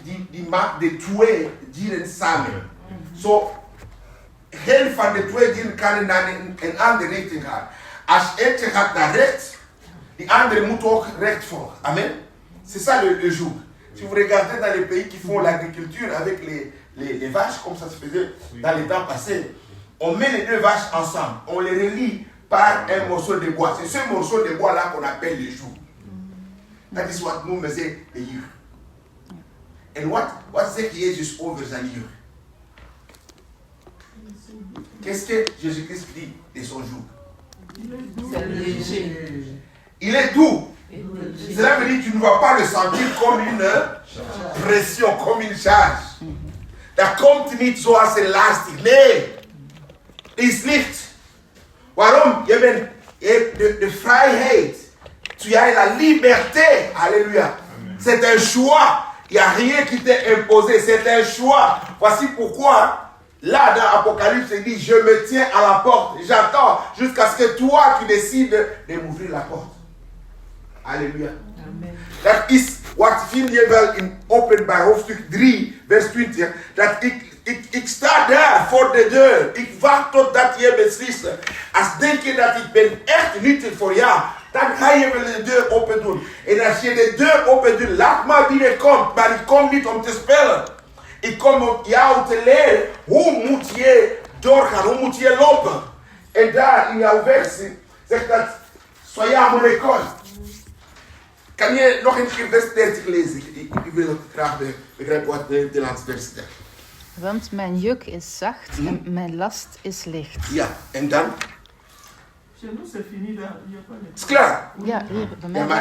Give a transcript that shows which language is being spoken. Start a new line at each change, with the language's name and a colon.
Dutch: Die maakt de twee dieren samen. Zo, geen van de twee dieren kan naar een andere richting gaan. Als eentje gaat naar rechts, die andere moet ook rechts volgen.
French: Amen. C'est ça le joug. Si vous regardez dans les pays qui font l'agriculture avec les vaches, comme ça se faisait dans les temps passés, on met les deux vaches ensemble, on les relie par un morceau de bois. C'est ce morceau de bois là qu'on appelle le joug. That is what nous faisons the year.
English: And what
Dutch: zegt Jezus over zijn joug?
French: Qu'est-ce que Jésus-Christ dit de son joug? Il est doux. Cela veut dire que tu ne vas pas le sentir comme une pression, comme une charge.
Dutch: Dat komt niet zoals een lastig. Nee, het is licht. Waarom? Je hebt de vrijheid.
French: Tu as la liberté.
Dutch: Alléluia.
French: C'est un choix. Il n'y a rien qui t'est imposé. C'est un choix. Voici pourquoi, là dans Apocalypse, il dit, je me tiens à la porte. J'attends jusqu'à ce que toi, tu décides de m'ouvrir la porte. Halleluja. Amen.
Dutch: Dat is wat vind je wel in Openbaar hoofdstuk 3, vers 20. Dat ik sta daar voor de deur. Ik wacht totdat je beslist. Als denk je dat ik ben echt nuttig voor jou, dan ga je wel de deur open doen. En als je de deur open doet, laat maar binnenkomt. Maar ik kom niet om te spelen. Ik kom om jou te leren. Hoe moet je doorgaan? Hoe moet je lopen? En daar in jouw versie zegt dat,
French: soyez à mon école.
Dutch: Kan je nog een keer vers 30 lezen? Ik wil graag begrijpen wat de laatste vers zegt. Want mijn juk is zacht en mijn last is licht. Ja, en dan?
French: Chez nous, c'est fini.
Dutch: Is klaar? Ja, hier, bij mij Ja, maar